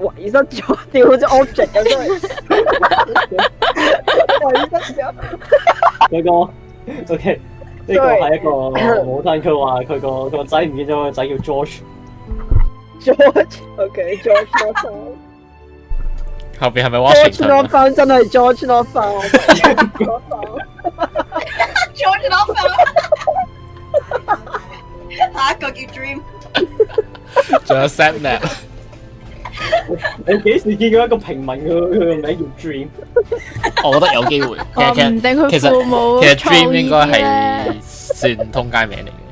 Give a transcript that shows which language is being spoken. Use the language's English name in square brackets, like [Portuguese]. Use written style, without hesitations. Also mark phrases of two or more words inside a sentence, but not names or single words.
[Cantonese] 遺失咗，掉好似 object 咁都係。遺失咗。嗰個 OK，呢個係一個母親，佢話佢個仔唔見咗，個仔叫 George。 [English] George，OK，George not found。 [Cantonese] 後邊係咪 [English] George not Washington？ found 真係 George not found。 George not found。 [Cantonese] 下一個叫 Dream。仲有 Sapnap。你幾時見過一個平民佢個名叫 Dream？我覺得有機會。話唔定佢父母其實 Dream 創意應該咧係算通街名嚟嘅。